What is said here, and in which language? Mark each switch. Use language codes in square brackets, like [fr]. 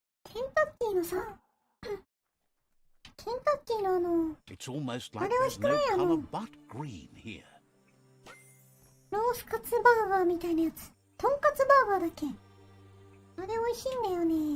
[ja] ケンタッキーのさ、ケンタッキーの [en] It's almost like there's no color but green here. [ja] ロースカツバーガーみたいなやつ。とんかつバーガーだっけ？あれ美味しいんだよね。